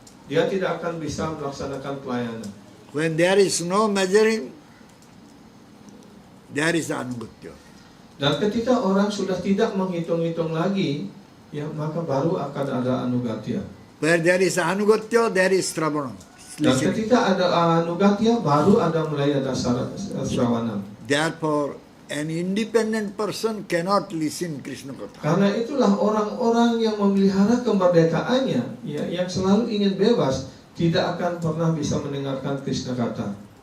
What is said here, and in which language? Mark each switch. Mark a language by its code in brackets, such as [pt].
[id] Dia tidak akan bisa melaksanakan pelayanan. [en] When there is no measuring, there is anugatya. [id] Dan ketika orang sudah tidak menghitung-hitung lagi, ya maka baru akan ada anugatya. [en] Where there is anugatya, there is sravana. [id] Dan ketika ada anugatya, baru ada mulai ada sravana. [en] Therefore, an independent person cannot listen Krishna Katha. [id] Karena itulah orang-orang yang memelihara kemerdekaannya, ya, yang selalu ingin bebas, tidak akan pernah bisa mendengarkan Krishna kata.